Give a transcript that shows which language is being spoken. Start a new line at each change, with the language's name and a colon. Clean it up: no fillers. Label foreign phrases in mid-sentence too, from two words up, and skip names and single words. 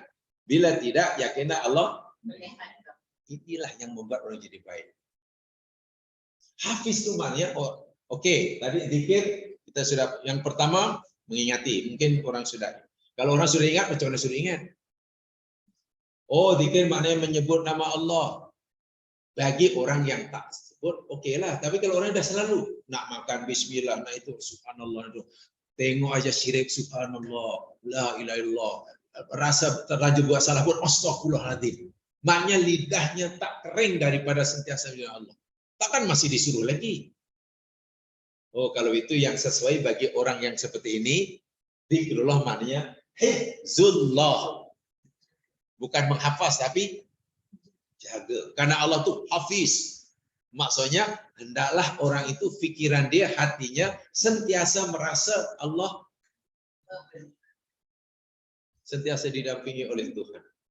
Malay: Bila tidak, yakinlah Allah melihat. Inilah yang membuat orang jadi baik. Hafiz itu maknanya Oke, tadi zikir kita sudah, yang pertama mengingati. Mungkin orang sudah. Kalau orang sudah ingat, macam mana sudah ingat? Oh, zikir maknanya menyebut nama Allah. Bagi orang yang tak sebut, oke lah. Tapi kalau orang dah selalu nak makan bismillah, nak itu subhanallah itu. Tengok aja syirik subhanallah,
Arabic: لا إله إلا الله.
Malay: Rasa terlanjur buat salah pun astagfirullahaladzim. Maknanya lidahnya tak kering daripada sentiasa dengan Allah. Takkan masih disuruh lagi. Oh, kalau itu yang sesuai bagi orang yang seperti ini, zikrullah maknanya hifzullah. Bukan menghafaz, tapi jaga. Karena Allah tuh hafiz. Maksudnya, hendaklah orang itu pikiran dia, hatinya sentiasa merasa Allah sentiasa didampingi oleh Tuhan.